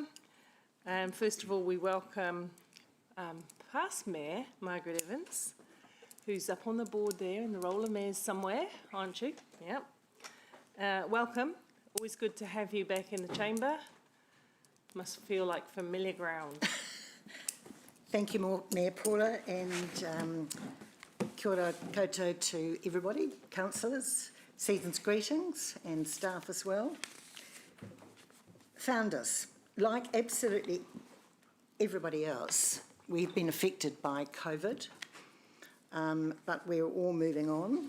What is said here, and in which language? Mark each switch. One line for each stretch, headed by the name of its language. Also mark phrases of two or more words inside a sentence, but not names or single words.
English: And first of all, we welcome past Mayor Margaret Evans, who's up on the board there in the role of mayor somewhere, aren't you? Yep. Welcome. Always good to have you back in the chamber. Must feel like familiar ground. Thank you, Mayor Paula, and
Māori: kia ora koutou
English: to everybody, councillors, season's greetings, and staff as well. Founders, like absolutely everybody else, we've been affected by COVID, but we're all moving on.